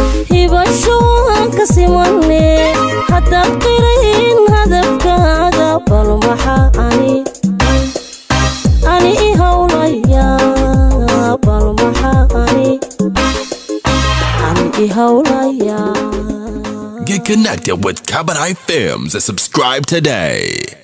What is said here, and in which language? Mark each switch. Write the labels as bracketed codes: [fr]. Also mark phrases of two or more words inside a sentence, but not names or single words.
[so] Hibasho aan ka simane, haddaad qirayn hadafkaaga, bal maxa ani, ani i hawlaya, bal maxa ani, ani i hawlaya. [en] Get connected with Cabaret Films and subscribe today.